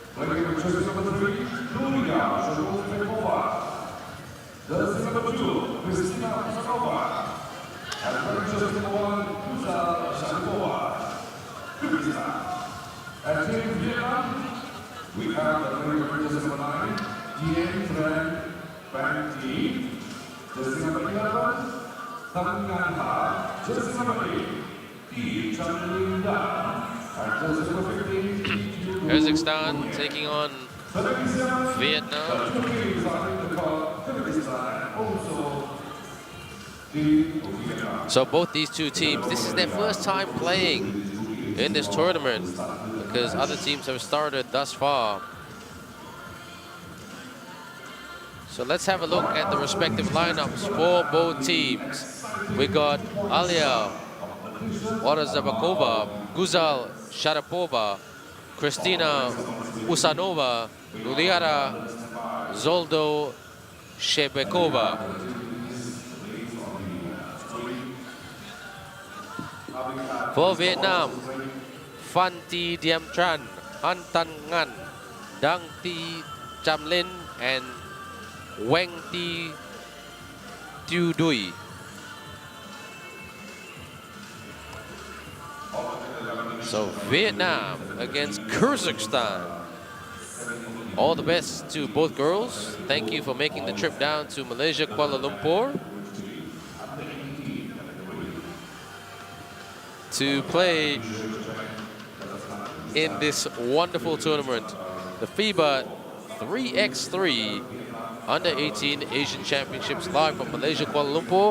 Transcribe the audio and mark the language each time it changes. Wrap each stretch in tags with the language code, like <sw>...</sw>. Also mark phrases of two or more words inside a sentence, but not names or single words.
<en>We have the number 9, Dien Tran Van T, jersey number 11, Tan Ngan Ha, jersey number 8, T Chan Lin Da, and jersey number 15, Kazakhstan taking on Vietnam. So both these 2 teams, this is their first time playing in this tournament, because other teams have started thus far. So let's have a look at the respective lineups for both teams. We got Alia Orazabakova, Guzal Sharapova, Kristina Usanova, Mutiara Zoldo Shebekova. For Vietnam, Phan Thi Diem Tran, Han Tan Ngan, Dang Thi Cham Lin, and Wang Thi Tu Dui. So Vietnam against Kazakhstan. All the best to both girls. Thank you for making the trip down to Malaysia, Kuala Lumpur, to play in this wonderful tournament, the FIBA 3x3 Under-18 Asian Championships, live from Malaysia, Kuala Lumpur.</en>